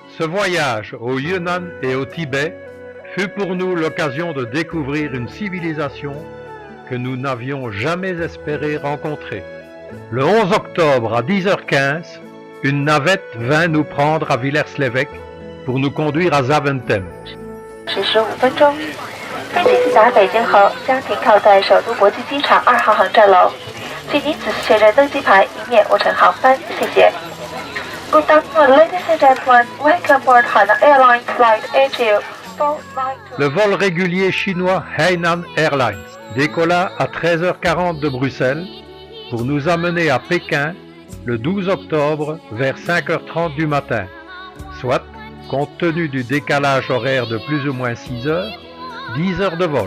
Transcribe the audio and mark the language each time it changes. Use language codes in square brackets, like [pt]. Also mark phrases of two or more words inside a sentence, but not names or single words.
[fr] Ce voyage au Yunnan et au Tibet fut pour nous l'occasion de découvrir une civilisation que nous n'avions jamais espéré rencontrer. Le 11 octobre à 10h15, une navette vint nous prendre à Villers-l'Évêque pour nous conduire à Zaventem. [zh] 15 分钟，飞机抵达北京后将停靠在首都国际机场2号航站楼，请您仔细确认登机牌，以免误乘航班。 [en] 谢谢。Good afternoon, ladies and gentlemen. Welcome aboard Hainan Airlines Flight HU492. [fr] Le vol régulier chinois Hainan Airlines décolla à 13h40 de Bruxelles pour nous amener à Pékin le 12 octobre vers 5h30 du matin, soit, compte tenu du décalage horaire de plus ou moins 6 heures, 10 heures de vol.